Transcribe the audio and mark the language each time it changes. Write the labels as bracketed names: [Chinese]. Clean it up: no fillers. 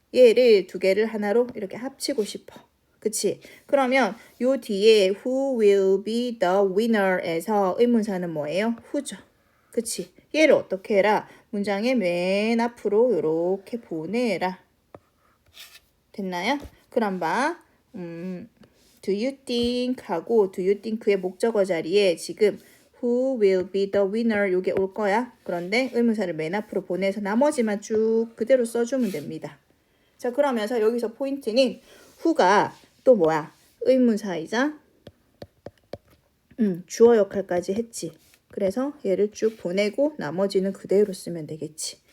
[Korean] 얘를 두 개를 하나로 이렇게 합치고 싶어. 그치? 그러면 요 뒤에 [English] who will be the winner [Korean] 에서 의문사는 뭐예요? who죠. 그치? 얘를 어떻게 해라? 문장의 맨 앞으로 이렇게 보내라. 됐나요? 그럼 봐. [English] do you think [Korean] 하고 do you think의 목적어 자리에 지금 [English] who will be the winner [Korean] 요게 올 거야. 그런데 의문사를 맨 앞으로 보내서 나머지만 쭉 그대로 써주면 됩니다. 자, 그러면서 여기서 포인트는 who가 또 뭐야? 의문사이자 주어 역할까지 했지. 그래서 얘를 쭉 보내고 나머지는 그대로 쓰면 되겠지.